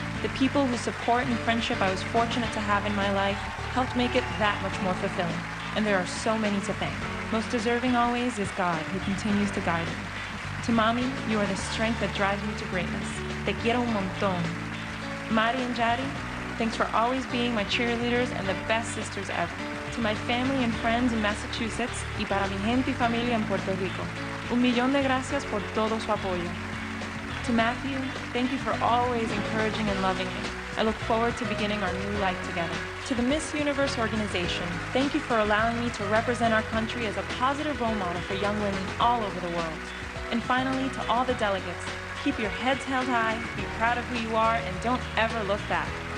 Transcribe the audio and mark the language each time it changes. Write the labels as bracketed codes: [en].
[en] The people whose support and friendship I was fortunate to have in my life helped make it that much more fulfilling. And there are so many to thank. Most deserving always is God, who continues to guide me. To Mommy, you are the strength that drives me to greatness. [es] Te quiero un montón. [en] Mari and Jari, thanks for always being my cheerleaders and the best sisters ever. To my family and friends in Massachusetts [es] y para mi gente y familia en Puerto Rico, un millón de gracias por todo su apoyo. [en] To Matthew, thank you for always encouraging and loving me. I look forward to beginning our new life together. To the Miss Universe organization, thank you for allowing me to represent our country as a positive role model for young women all over the world. And finally, to all the delegates, keep your heads held high, be proud of who you are, and don't ever look back.